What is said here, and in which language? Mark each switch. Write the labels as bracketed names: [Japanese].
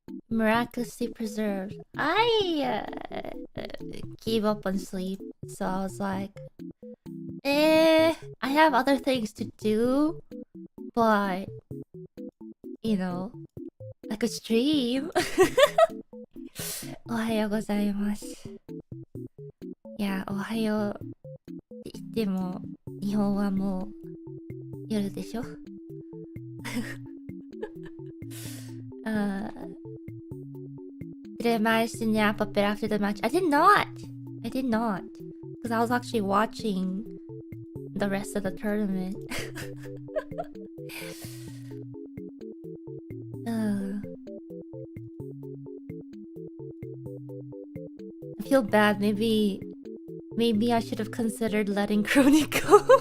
[English] Miraculously preserved. I gave up on sleep, so I was like, I have other things to do, but you know, I could stream. [Japanese] おはようございます。いや、おはようって言っても、日本はもう夜でしょ [English] Did I manage to nap a bit after the match? I did not! I did not. Because I was actually watching the rest of the tournament. I feel bad. Maybe I should have considered letting Crony go.